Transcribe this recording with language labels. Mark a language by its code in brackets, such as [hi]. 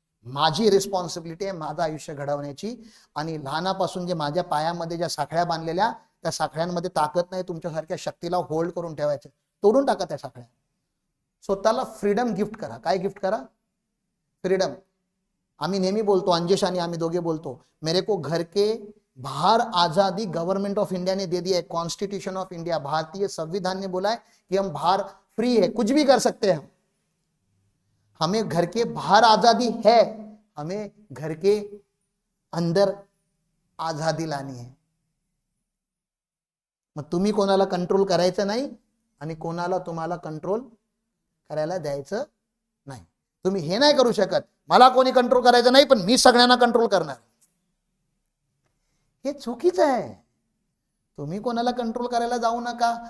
[mr] माझी रिस्पॉन्सिबिलिटी आहे माझं आयुष्य घडवण्याची. आणि लहानापासून जे माझ्या पायामध्ये ज्या साखळ्या बांधलेल्या, त्या साखळ्यांमध्ये ताकद नाही तुमच्यासारख्या शक्तीला होल्ड करून ठेवायचं. तोडून टाका त्या साखळ्या. स्वतःला फ्रीडम गिफ्ट करा. काय गिफ्ट करा? फ्रीडम. आम्ही नेहमी बोलतो, अंजेश आणि आम्ही दोघे बोलतो, [hi] मेरे को घर के बाहर आजादी गवर्नमेंट ऑफ इंडिया ने दे दिया है. कॉन्स्टिट्यूशन ऑफ इंडिया, भारतीय संविधान ने बोला है कि हम बाहर फ्री है, कुछ भी कर सकते हैं. हमें घर के बाहर आजादी है, हमें घर के अंदर आजादी लानी है. [mr] मग तुम्ही कोणाला कंट्रोल करायचं नाही आणि कोणाला तुम्हाला कंट्रोल करायला द्यायचं नाही. तुम्ही हे नाही करू शकत, मला कोणी कंट्रोल करायचं नाही पण मी सगळ्यांना कंट्रोल करणार. हे चुकीचं आहे. तुम्ही कोणाला कंट्रोल करायला जाऊ नका.